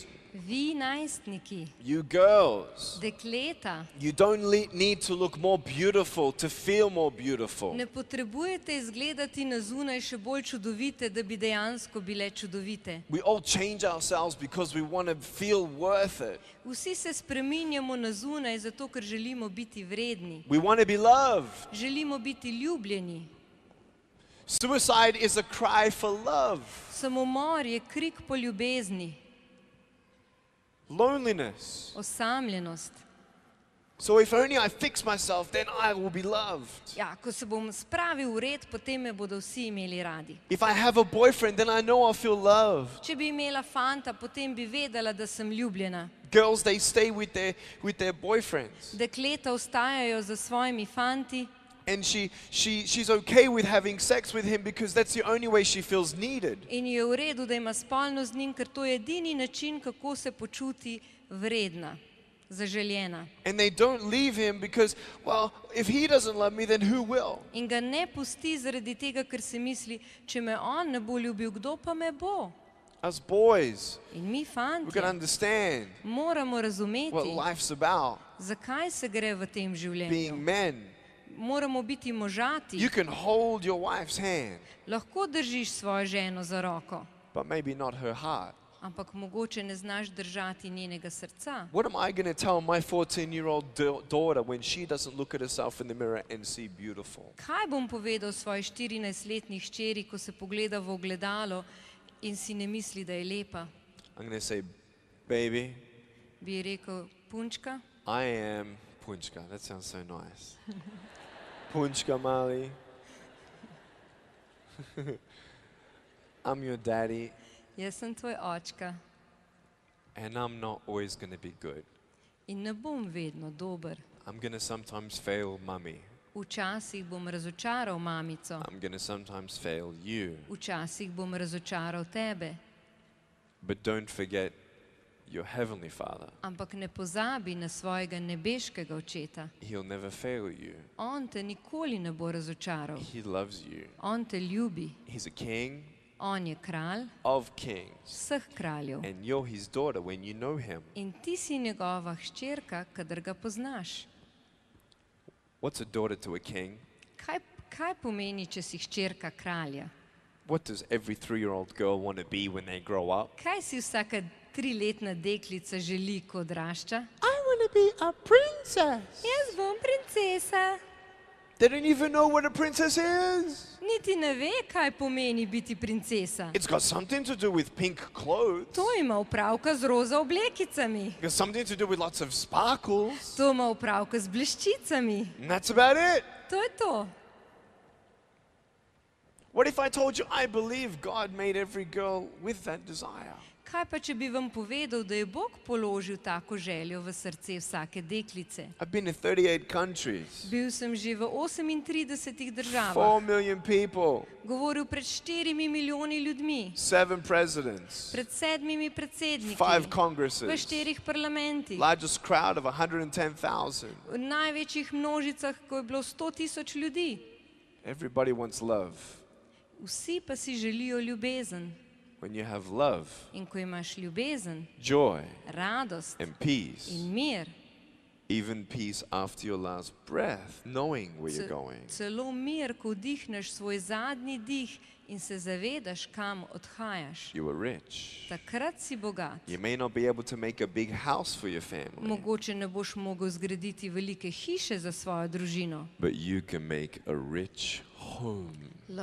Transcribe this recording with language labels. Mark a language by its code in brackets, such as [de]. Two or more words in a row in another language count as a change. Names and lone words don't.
[sl] Vi najstniki, [en] you girls, [sl] dekleta, [en] you don't need to look more beautiful to feel more beautiful. [sl] ne potrebujete izgledati na zunaj še bolj čudovite, da bi dejansko bile čudovite. [en] We all change ourselves because we want to feel worth it. [sl] Vsi se spreminjamo na zunaj, zato ker želimo biti vredni. [en] We want to be loved. [sl] Želimo biti ljubljeni. [en] Suicide is a cry for love. [sl] Samomor je krik po ljubezni, [en] Loneliness. [sl] osamljenost. [en] So if only I fix myself, then I will be loved. [sl] Ja, ko se bom spravil v red, potem me bodo vsi imeli radi. [en] If I have a boyfriend, then I know I'll feel loved. [sl] Če bi imela fanta, potem bi vedela, da sem ljubljena. [en] Girls, they stay with their boyfriends. [sl] Dekleta ostajajo za svojimi fanti [en] And she's okay with having sex with him because that's the only way she feels needed. [sl] in je v redu, da ima spolno z njim, ker to je edini način, kako se počuti vredna, zaželjena. [en] And they don't leave him because, well, if he doesn't love me, then who will? [sl] In ga ne pusti zaradi tega, ker si misli, če me on ne bo ljubil, kdo pa me bo? [en] Us boys, [sl] In mi [en] we've got to [sl] fantje [en] understand [sl] moramo [en] what [sl] razumeti, [en] life's about. [sl] zakaj se gre v tem [en] Being [sl] življenju. [en] men. [sl] Moramo biti možati. [en] You can hold your wife's hand, [sl] Lahko držiš svojo ženo za roko, [en] but maybe not her heart. [sl] ampak mogoče ne znaš držati njenega srca. [en] What am I going to tell my 14-year-old daughter when she doesn't look at herself in the mirror and see beautiful? [sl] Kaj bom povedal svoji 14-letni hčeri, ko se pogleda v ogledalo in si ne misli, da je lepa? [en] I'm going to say, baby, [sl] Bi ji rekel, punčka, [en] I am Punchka. That sounds so nice. Punchka Mali. I'm your daddy, [sl] jaz sem tvoj očka [en] and I'm not always going to be good. [sl] in ne bom vedno dober. [en] I'm going to sometimes fail mummy. [sl] Včasih bom razočaral mamico, [en] I'm going to sometimes fail you. [sl] včasih bom razočaral tebe, [en] But don't forget your heavenly Father. [sl] ampak ne pozabi na svojega nebeškega očeta. [en] He'll never fail you. [sl] On te nikoli ne bo razočaral. [en] He loves you. [sl] On te ljubi. [en] He's a king [sl] On je kralj [en] of kings. [sl] vseh kraljev. [en] And you're his daughter when you know him. [sl] In ti si njegova hčerka, kadar ga poznaš. [en] What's a daughter to a king? [sl] Kaj pomeni, če si hčerka kralja? [en] What does every 3-year-old girl want to be when they grow up? [sl] Kaj si vsaka 3-letna deklica želi, ko odrašča? [en] I want to be a princess. [sl] Jaz bom princesa. [en] They don't even know what a princess is. [sl] Niti ne ve, kaj pomeni biti princesa. [en] It's got something to do with pink clothes. [sl] To ima opravka z roza oblekicami. [en] It's got something to do with lots of sparkles. [sl] To ima opravka z bleščicami. [en] And that's about it. [sl] To je to. [en] What if I told you I believe God made every girl with that desire? [sl] Kaj pa, če bi vam povedal, da je Bog položil tako željo v srce vsake deklice? [en] I've been in 38 countries. [sl] Bil sem že v 38 državah. [en] 4 million people. [sl] Govoril pred 4 milijoni ljudmi. [en] 7 presidents. [sl] Pred 7 predsedniki. [en] 5 [sl] V [en] congresses. [sl] 4 parlamentih. [en] Largest crowd of 110,000. [sl] V največjih množicah, ko je bilo 100,000 ljudi. [en] Everybody wants love. [sl] Vsi pa si želijo ljubezen. [en] When you have love, [sl] In ko imaš ljubezen, [en] joy, [sl] radost [en] and peace, [sl] in mir, [en] even peace after your last breath, knowing where you're going. [sl] celo mir, ko vdihneš svoj zadnji dih in se zavedaš, kam odhajaš. [en] You are rich. [sl] Takrat si bogat. [en] You may not be able to make a big house for your family, [sl] Mogoče ne boš mogel zgraditi velike hiše za svojo družino. [en] but you can make a rich home.